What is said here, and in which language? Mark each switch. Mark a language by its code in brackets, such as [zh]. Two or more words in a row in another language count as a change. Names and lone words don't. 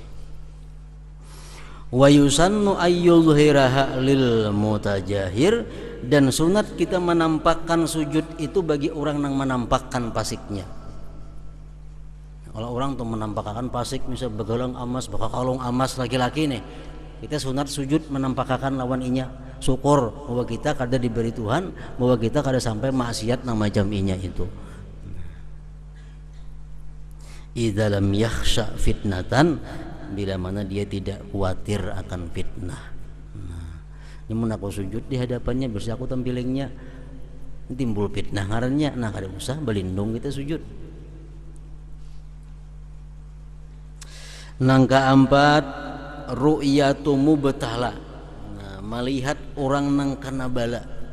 [ar] ويسن أن يظهرها للمتجاهر, [bjn] dan sunat kita menampakkan sujud itu bagi orang yang menampakkan pasiknya. Kalau orang tuh menampakkan pasik, misal begalang amas, bakal kalung amas laki-laki nih, kita sunat sujud menampakkan lawan inya, syukur bahwa kita kada diberi Tuhan, bahwa kita kada sampai maksiat nang macam inya itu. [ar] إذا لم يخش فتنة, [bjn] bila mana dia tidak khawatir akan fitnah. Nah, ini mun aku sujud di hadapannya, bersih aku tampilingnya timbul fitnah ngarannya, nah kada usah berlindung kita sujud. Nang keempat, [ar] رؤية مبتلى. [bjn] Nah, melihat orang nang kana bala.